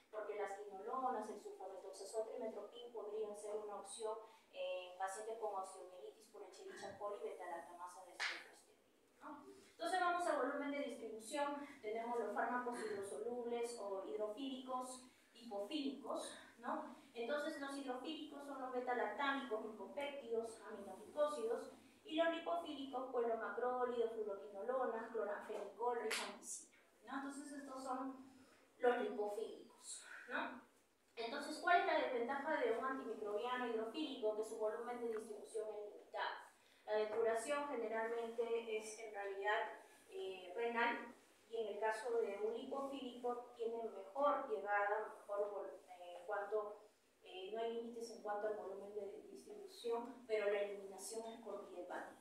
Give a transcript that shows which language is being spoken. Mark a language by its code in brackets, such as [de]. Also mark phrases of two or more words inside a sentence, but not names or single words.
[es] Porque las quinolonas, el sulfametoxazol, trimethoprim podrían ser una opción en pacientes con osteomielitis por Escherichia coli beta-lactamasa de espectro extendido, ¿no? Entonces vamos al volumen de distribución. Tenemos los fármacos hidrosolubles o hidrofílicos, hipofílicos, ¿no? Entonces los hidrofílicos son los beta-lactámicos, lipopéptidos, aminoglicósidos, y los lipofílicos, pues los macrólidos, fluoroquinolonas, cloranfenicol, rifampicina, ¿no? Entonces estos son los lipofílicos, ¿no? Entonces, ¿cuál es la desventaja de un antimicrobiano hidrofílico? Que su volumen de distribución es limitado. La depuración generalmente es en realidad renal, y en el caso de un lipofílico tiene mejor llegada, mejor en cuanto no hay límites en cuanto al volumen de distribución, pero la eliminación es por vía hepática.